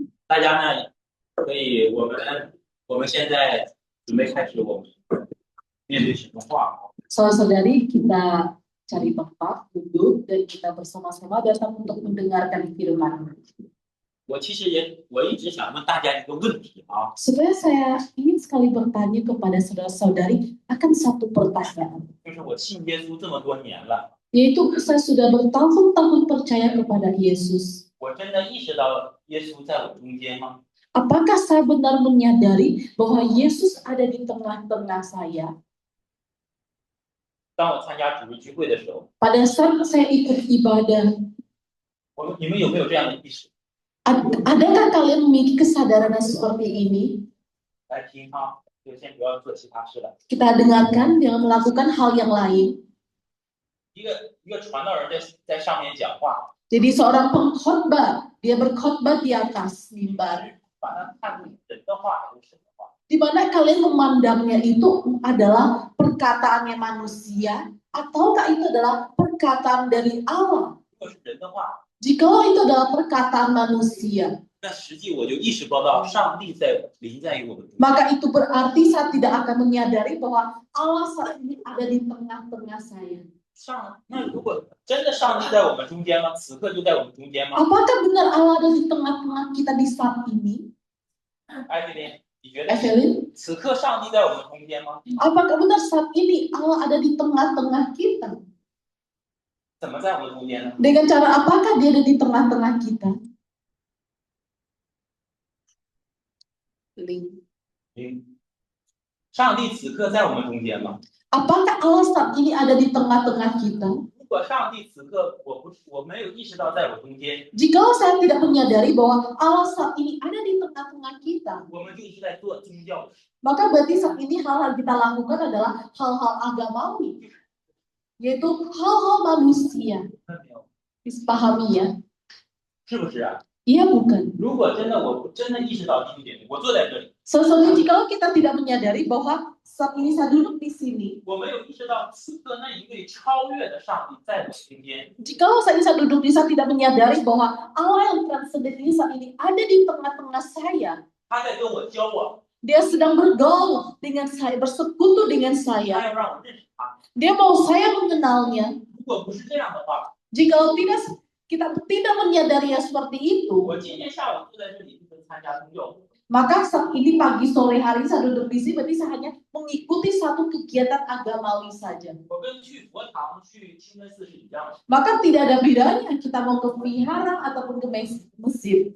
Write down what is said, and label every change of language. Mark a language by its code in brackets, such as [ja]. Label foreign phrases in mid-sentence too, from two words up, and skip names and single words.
[zh] 大家呢，可以我们现在准备开始我们面对神的话。 [id] Saudara-saudari, kita cari tempat duduk dan kita bersama-sama datang untuk mendengarkan firman. [zh] 我一直想问大家一个问题啊。 [id] Sebenarnya saya ingin sekali bertanya kepada saudara-saudari akan satu pertanyaan. [zh] 就是我信耶稣这么多年了， [id] Yaitu saya sudah bertahun-tahun percaya kepada Yesus. [zh] 我真的意识到耶稣在我中间吗？ [id] Apakah saya benar menyadari bahwa Yesus ada di tengah-tengah saya? [zh] 当我参加主日聚会的时候， [id] Pada saat saya ikut ibadah, [zh] 你们有没有这样的意识？ [id] adakah kalian memiliki kesadaran seperti ini? [zh] 来听哈，就先不要做其他事了。 [id] Kita dengarkan dengan melakukan hal yang lain. [zh] 一个传道人在上面讲话， [id] Jadi seorang pengkhotbah, dia berkhotbah di atas mimbar. [zh] 把它看成人的话还是神的话？ [id] Di mana kalian memandangnya itu adalah perkataannya manusia, ataukah itu adalah perkataan dari Allah? [zh] 如果是人的话， [id] Jikalau itu adalah perkataan manusia, [zh] 那实际我就意识不到上帝临在于我们中间。 [id] maka itu berarti saya tidak akan menyadari bahwa Allah saat ini ada di tengah-tengah saya. [zh] 那如果真的上帝在我们中间吗？此刻就在我们中间吗？ [id] Apakah benar Allah ada di tengah-tengah kita di saat ini? [zh] 艾菲琳，你觉得 [id] Evelyn, [zh] 此刻上帝在我们中间吗？ [id] apakah benar saat ini Allah ada di tengah-tengah kita? [zh] 怎么在我们中间呢？ [id] Dengan cara apakah dia ada di tengah-tengah kita? Link. [zh] 上帝此刻在我们中间吗？ [id] Apakah Allah saat ini ada di tengah-tengah kita? [zh] 如果上帝此刻我没有意识到在我中间， [id] Jikalau saya tidak menyadari bahwa Allah saat ini ada di tengah-tengah kita, [zh] 我们就一直在做宗教的事。 [id] maka berarti saat ini hal-hal kita lakukan adalah hal-hal agamawi, yaitu hal-hal manusia. [zh] 看到没有？ [id] Dipahami ya? [zh] 是不是啊？ [id] Iya bukan? [zh] 如果我真的意识到这一点，我坐在这里， [id] Sesuatu jikalau kita tidak menyadari bahwa saat ini saya duduk di sini, [zh] 我没有意识到此刻那一位超越的上帝在我中间。 [id] jikalau saat ini saya duduk di sana tidak menyadari bahwa Allah yang transenden ini saat ini ada di tengah-tengah saya. [zh] 他在跟我交往， [id] Dia sedang bergaul dengan saya, bersekutu dengan [zh] 他 [id] saya. [zh] 要让我认识他。 [id] Dia mau saya mengenalnya. [zh] 如果不是这样的话， [id] Jikalau kita tidak menyadarinya seperti itu, [zh] 我今天下午坐在这里就是参加宗教活动。 [id] maka saat ini pagi sore hari saya duduk di sini berarti saya hanya mengikuti satu kegiatan agamawi saja. [zh] 我跟去佛堂、去清真寺是一样的。 [id] Maka tidak ada bedanya kita mau ke vihara ataupun ke masjid.